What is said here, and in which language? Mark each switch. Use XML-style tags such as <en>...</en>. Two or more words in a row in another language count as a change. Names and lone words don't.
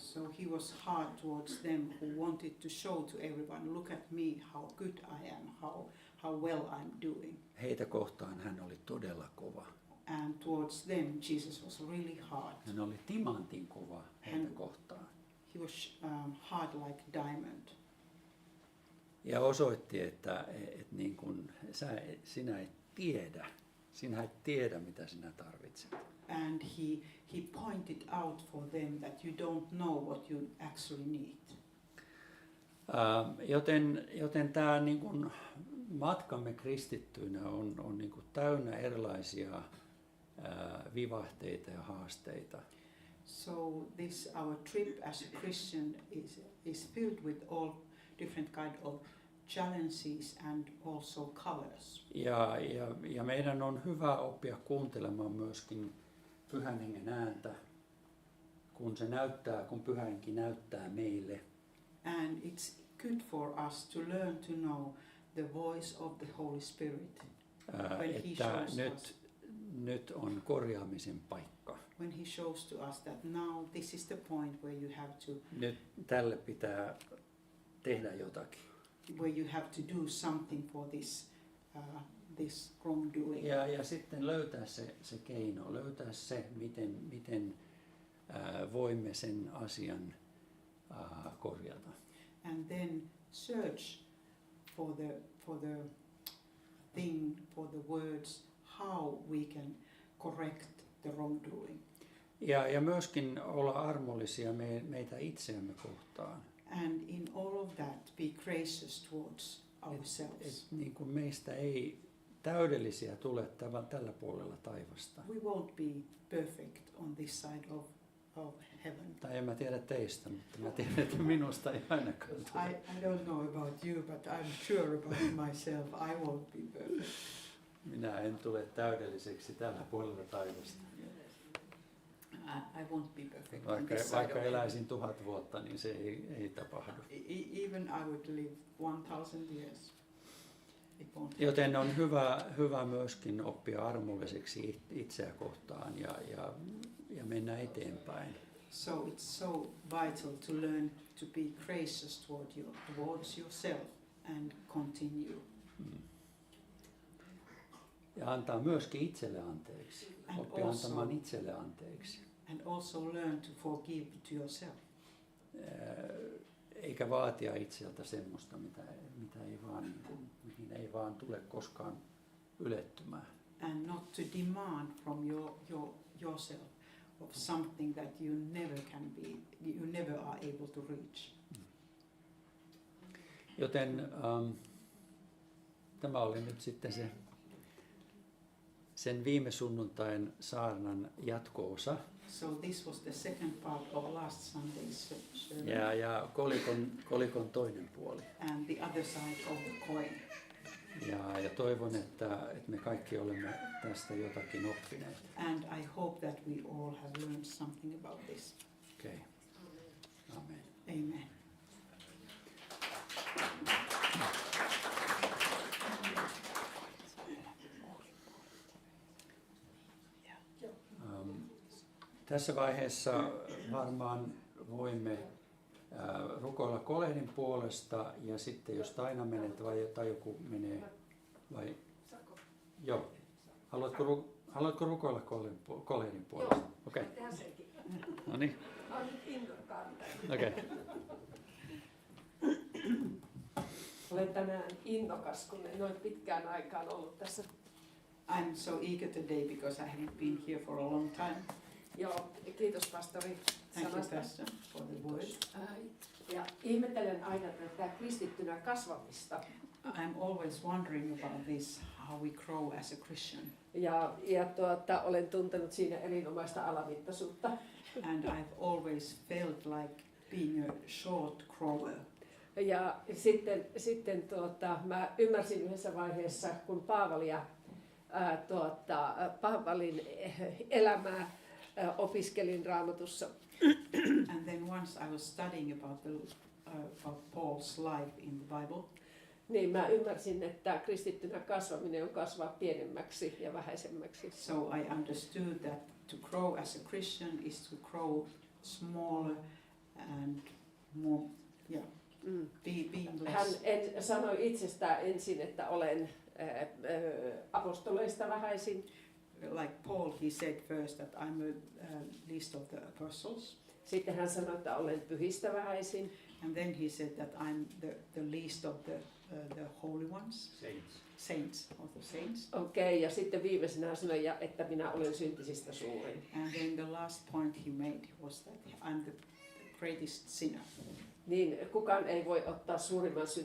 <en>So he was hard towards them who wanted to show to everyone, look at me, how good I am, how well I'm doing.</en> <fi>Heitä kohtaan hän oli todella kova.</fi> <en>And towards them Jesus was really hard.</en> <fi>Hän oli timantin kova heitä kohtaan.</fi> <en>He was hard like diamond.</en> <fi>Ja osoitti, että niin kun sinä et tiedä, mitä sinä tarvitset.</fi> <en>And he pointed out for them that you don't know what you actually need.</en> <fi>Joten tämä niin kun matkamme kristittyinä on niin kun täynnä erilaisia vivahteita ja haasteita.</fi> <en>So this our trip as a Christian is filled with all different kind of challenges and also colors.</en> <fi>Ja meidän on hyvä oppia kuuntelemaan myöskin Pyhän Hengen ääntä, kun Pyhä Henki näyttää meille.</fi> <en>And it's good for us to learn to know the voice of the Holy Spirit when he</en> <fi>Että</fi> <en>shows us.</en> <fi>nyt on korjaamisen paikka.</fi> <en>When he shows to us that now this is the point where you have to</en> <fi>Nyt tälle pitää tehdä jotakin.</fi> <en>where you have to do something for this wrongdoing.</en> <fi>Ja sitten löytää se keino, löytää se, miten voimme sen asian korjata.</fi> <en>And then search for the thing, for the words, how we can correct the wrongdoing.</en> <fi>Ja myöskin olla armollisia meitä itseämme kohtaan.</fi> <en>And in all of that, be gracious towards ourselves.</en> <fi>Niin kuin meistä ei täydellisiä tule tällä puolella taivasta.</fi> <en>We won't be perfect on this side of heaven.</en> <fi>Tai en mä tiedä teistä, mutta mä tiedän, että minusta ei ainakaan tule.</fi> <en>I don't know about you, but I'm sure about myself. I won't be perfect.</en> <fi>Minä en tule täydelliseksi tällä puolella taivasta.</fi> <en>I won't be perfect on this side</en> <fi>Vaikka</fi> <en>of</en> <fi>eläisin 1000 vuotta, niin se ei tapahdu.</fi> <en>Even I would live 1000 years. It won't.</en> <fi>Joten on hyvä myöskin oppia armolliseksi itseä kohtaan ja mennä eteenpäin.</fi> <en>So it's so vital to learn to be gracious towards yourself and continue.</en> <fi>Ja antaa myöskin itselle anteeksi.</fi> <en>And</en> <fi>Oppia</fi> <en>also-</en> <fi>antamaan itselle anteeksi.</fi> <en>And also learn to forgive to yourself.</en> <fi>Eikä vaatia itseltä semmoista, mihin ei vaan tule koskaan ylettymään.</fi> <en>And not to demand from yourself of something that you never are able to reach.</en> <fi>Joten tämä oli nyt sitten sen viime sunnuntain saarnan jatko-osa.</fi> <en>So this was the second part of last Sunday's sermon.</en> <fi>Ja kolikon toinen puoli.</fi> <en>And the other side of the coin.</en> <fi>Ja toivon, että me kaikki olemme tästä jotakin oppineet.</fi> <en>And I hope that we all have learned something about this.</en> <fi>Okei. Amen. Amen. Tässä vaiheessa varmaan voimme rukoilla kolehdin puolesta ja sitten jos Taina menet tai joku menee vai joo. Haluatko rukoilla kolehdin puolesta? Okei. No niin. Okei. Olen tänään innokas, kun en ole pitkään aikaan ollut tässä.</fi> <en>I'm so eager today because I haven't been here for a long time.</en> <fi>Joo, kiitos pastori</fi> <en>Thank you,</en> <fi>sanasta.</fi> <en>Pastor, for the word.</en> <fi>Ja ihmettelen aina tätä kristittynä kasvamista.</fi> <en>I'm always wondering about this, how we grow as a Christian.</en> <fi>Ja olen tuntenut siinä erinomaista alamittaisuutta.</fi> <en>And I've always felt like being a short crawler.</en> <fi>Ja sitten mä ymmärsin yhdessä vaiheessa, kun Paavalin elämää opiskelin Raamatussa,</fi> <en>And then once I was studying about Paul's life in the Bible,</en> <fi>niin mä ymmärsin, että kristittynä kasvaminen on kasvaa pienemmäksi ja vähäisemmäksi.</fi> <en>so I understood that to grow as a Christian is to grow smaller and more, being</en> <fi>Hän</fi> <en>less.</en> <fi>sanoi itsestään ensin, että olen apostoleista vähäisin.</fi> <en>Like Paul, he said first that I'm a least of the apostles.</en> <fi>Sitten hän sanoi, että olen pyhistä vähäisin.</fi> <en>And then he said that I'm the least of the holy ones, saints of the saints.</en> <fi>Okei, ja sitten viimeisenä hän sanoi, että minä olen syntisistä suurin.</fi> <en>And then the last point he made was that I'm the greatest sinner.</en> <fi>Niin kukaan ei voi ottaa suurimman</fi>